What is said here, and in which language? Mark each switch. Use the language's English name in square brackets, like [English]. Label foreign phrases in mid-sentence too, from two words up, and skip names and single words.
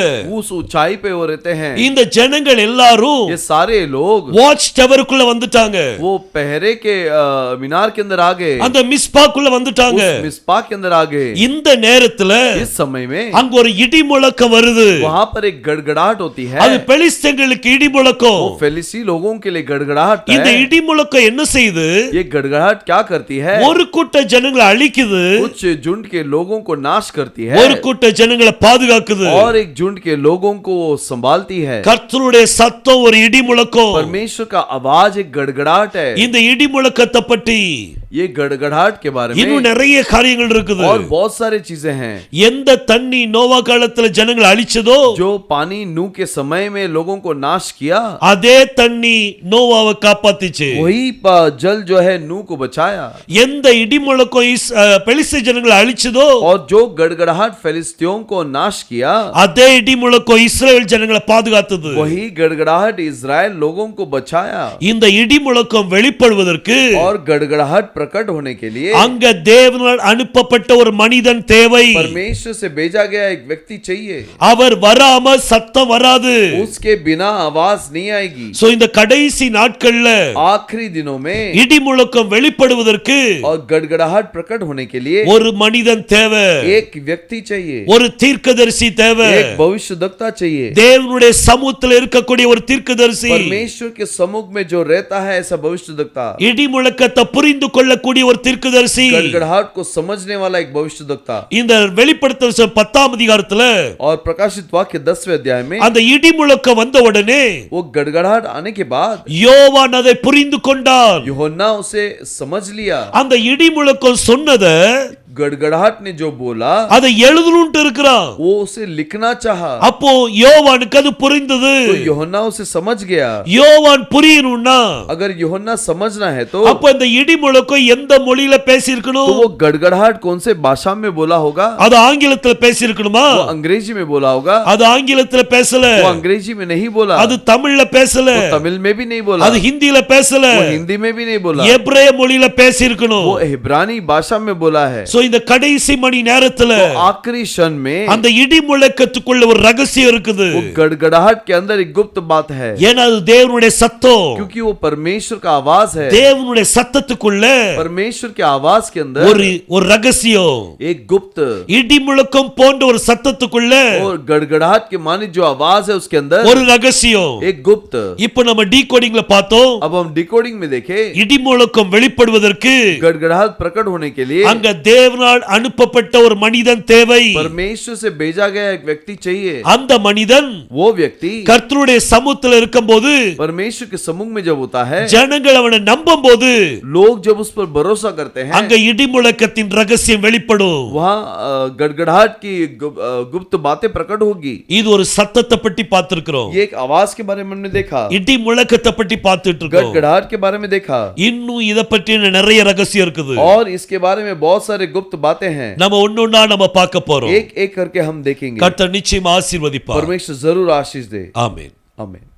[Hindi] उस ऊंचाई पे वो रहते हैं। [Tamil] இந்த ஜனங்கள் எல்லாரும் [Hindi] ये सारे लोग [English] watch towerக்குள்ள [Tamil] வந்துட்டாங்க. [Hindi] वो पहरे के मीनार के अंदर आ गए। [Tamil] அந்த மிஸ்பாக்குள்ள வந்துட்டாங்க. [Hindi] उस मिस्पा के अंदर आ गए। [Tamil] இந்த நேரத்துல [Hindi] इस समय में [Tamil] அங்க ஒரு இடி முழக்கம் வருது. [Hindi] वहां पर एक गड़गड़ाहट होती है। [Tamil] அது பெலிஸ்தர்களுக்கு இடி முழக்கம். [Hindi] वो फेलिस्ती लोगों के लिए गड़गड़ाहट है। [Tamil] இந்த இடி முழக்கம் என்ன செய்யுது? [Hindi] ये गड़गड़ाहट क्या करती है? [Tamil] ஒரு கூட்ட ஜனங்களை அழிக்குது. [Hindi] कुछ झुंड के लोगों को नाश करती है। [Tamil] ஒரு கூட்ட ஜனங்களை பாதுகாக்குது. [Hindi] और एक झुंड के लोगों को संभालती है। [Tamil] கர்த்தருடைய சத்தம் ஒரு இடி முழக்கம். [Hindi] परमेश्वर का आवाज एक गड़गड़ाहट है। [Tamil] இந்த இடி முழக்கத்தை பற்றி [Hindi] ये गड़गड़ाहट के बारे में [Tamil] இன்னும் நிறைய காரியங்கள் இருக்குது. [Hindi] और बहुत सारी चीजें हैं। [Tamil] எந்த தண்ணி நோவா காலத்துல ஜனங்களை அழிச்சதோ [Hindi] जो पानी नूह के समय में लोगों को नाश किया, [Tamil] அதே தண்ணி நோவாவை காப்பாத்திச்சு. [Hindi] वही जल जो है नूह को बचाया। [Tamil] எந்த இடி முழக்கம் பெலிஸ்தர் ஜனங்களை அழிச்சதோ [Hindi] और जो गड़गड़ाहट फिलिस्तियों को नाश किया, [Tamil] அதே இடி முழக்கம் இஸ்ரவேல் ஜனங்களை பாதுகாத்தது. [Hindi] वही गड़गड़ाहट इजराइल लोगों को बचाया। [Tamil] இந்த இடி முழக்கம் வெளிப்படுவதற்கு [Hindi] और गड़गड़ाहट प्रकट होने के लिए [Tamil] அங்க தேவனால் அனுப்பப்பட்ட ஒரு மனிதன் தேவை. [Hindi] परमेश्वर से भेजा गया एक व्यक्ति चाहिए। [Tamil] அவர் வராம சத்தம் வராது. [Hindi] उसके बिना आवाज नहीं आएगी। [Tamil] சோ இந்த கடைசி நாட்கள்ல [Hindi] आखिरी दिनों में [Tamil] இடி முழக்கம் வெளிப்படுவதற்கு [Hindi] और गड़गड़ाहट प्रकट होने के लिए [Tamil] ஒரு மனிதன் தேவை. [Hindi] एक व्यक्ति चाहिए। [Tamil] ஒரு தீர்க்கதரிசி தேவை. [Hindi] एक भविष्यद्वक्ता चाहिए। [Tamil] தேவனுடைய சமூகத்தில் இருக்கக்கூடிய ஒரு தீர்க்கதரிசி. [Hindi] परमेश्वर के सम्मुख में जो रहता है ऐसा भविष्यद्वक्ता। [Tamil] இடி முழக்கத்தை புரிந்து கொள்ளக்கூடிய ஒரு தீர்க்கதரிசி. [Hindi] गड़गड़ाहट को समझने वाला एक भविष्यद्वक्ता। [Tamil] இந்த வெளிப்படுத்தல் 10ஆம் அதிகாரத்துல [Hindi] और प्रकाशित वाक्य 10वें अध्याय में [Tamil] அந்த இடி முழக்கம் வந்த உடனே [Hindi] वो गड़गड़ाहट आने के बाद [Tamil] யோவான் அதை புரிந்து கொண்டான். [Hindi] यूहन्ना उसे समझ लिया। [Tamil] அந்த இடி முழக்கம் சொன்னதை [Hindi] गड़गड़ाहट ने जो बोला [Tamil] அதை எழுதணும்னு இருக்கிறான். [Hindi] वो उसे लिखना चाहा। [Tamil] அப்போ யோவானுக்கு அது புரிந்தது. [Hindi] तो यूहन्ना उसे समझ गया। [Tamil] யோவான் புரியணும்னா [Hindi] अगर यूहन्ना समझना है तो [Tamil] அப்ப இந்த இடி முழக்கம் எந்த மொழியில பேசி இருக்கணும்? [Hindi] तो वो गड़गड़ाहट कौन से भाषा में बोला होगा? [Tamil] அது ஆங்கிலத்துல பேசி இருக்கணுமா? [Hindi] वो अंग्रेजी में बोला होगा। [Tamil] அது ஆங்கிலத்துல பேசல. [Hindi] वो अंग्रेजी में नहीं बोला। [Tamil] அது தமிழ்ல பேசல. [Hindi] वो तमिल में भी नहीं बोला। [Tamil] அது ஹிந்தில பேசல. [Hindi] वो हिंदी में भी नहीं बोला। [Tamil] எபிரேய மொழியில பேசி இருக்கணும். [Hindi] वो इब्रानी भाषा में बोला है। [Tamil] சோ இந்த கடைசி மணி நேரத்துல [Hindi] तो आखिरी क्षण में [Tamil] அந்த இடி முழக்கத்துக்குள்ள ஒரு ரகசியம் இருக்குது. [Hindi] वो गड़गड़ाहट के अंदर एक गुप्त बात है। [Tamil] ஏன்னா அது தேவனுடைய சத்தம். [Hindi] क्योंकि वो परमेश्वर का आवाज है। [Tamil] தேவனுடைய சத்தத்துக்குள்ள [Hindi] परमेश्वर के आवाज के अंदर [Tamil] ஒரு ரகசியம். [Hindi] एक गुप्त [Tamil] இடி முழக்கம் போன்ற ஒரு சத்தத்துக்குள்ள [Hindi] और गड़गड़ाहट के माने जो आवाज है उसके अंदर [Tamil] ஒரு ரகசியம். [Hindi] एक गुप्त। [Tamil] இப்போ நம்ம டீகோடிங்ல பார்த்தோம். [Hindi] अब हम डिकोडिंग में देखें [Tamil] இடி முழக்கம் வெளிப்படுவதற்கு [Hindi] गड़गड़ाहट प्रकट होने के लिए [Tamil] அங்க தேவனால் அனுப்பப்பட்ட ஒரு மனிதன் தேவை. [Hindi] परमेश्वर से भेजा गया एक व्यक्ति चाहिए। [Tamil] அந்த மனிதன் [Hindi] वो व्यक्ति [Tamil] கர்த்தருடைய சமூகத்தில் இருக்கும்போது [Hindi] परमेश्वर के सम्मुख में जब होता है, [Tamil] ஜனங்கள் அவனை நம்பும்போது [Hindi] लोग जब उस पर भरोसा करते हैं, [Tamil] அங்க இடி முழக்கத்தின் ரகசியம் வெளிப்படும். [Hindi] वहाँ गड़गड़ाहट की गुप्त बातें प्रकट होगी। [Tamil] இது ஒரு சத்தத்தை பற்றி பார்த்திருக்கிறோம். [Hindi] ये एक आवाज के बारे में हमने देखा। [Tamil] இடி முழக்கத்தை பற்றி பார்த்துட்டு இருக்கோம். [Hindi] गड़गड़ाहट के बारे में देखा। [Tamil] இன்னும் இத பற்றி நிறைய ரகசியம் இருக்குது. [Hindi] और इसके बारे में बहुत सारे गुप्त बातें हैं। [Tamil] நம்ம ஒன்னொன்னா நம்ம பார்க்க போறோம். [Hindi] एक एक करके हम देखेंगे। [Tamil] கர்த்தர் நிச்சயமா ஆசீர்வதிப்பார். [Hindi] परमेश्वर जरूर आशीष दे। [Tamil] ஆமென். [Hindi] आमीन।